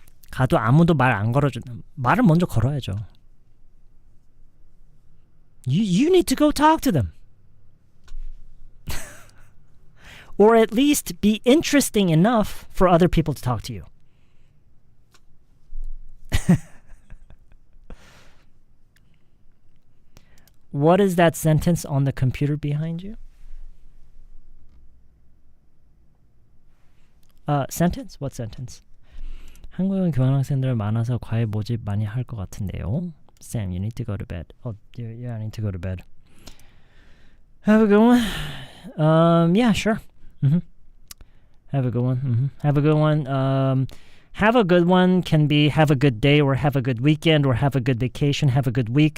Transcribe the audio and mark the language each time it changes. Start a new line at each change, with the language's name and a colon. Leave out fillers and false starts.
Korean: 가도 아무도 말 안 걸어주는 말을 먼저 걸어야죠.
English: You need to go talk to them. Or at least be interesting enough for other people to talk to you. What is that sentence on the computer behind you? Sentence? What sentence?
Korean: 한국은 교환학생들 많아서 과외 모집 많이 할 것 같은데요.
English: Sam, you need to go to bed. Oh, yeah, I need to go to bed. Have a good one. Yeah, sure. Mm-hmm. Have a good one. Mm-hmm. Have a good one. Have a good one can be have a good day or have a good weekend or have a good vacation, have a good week.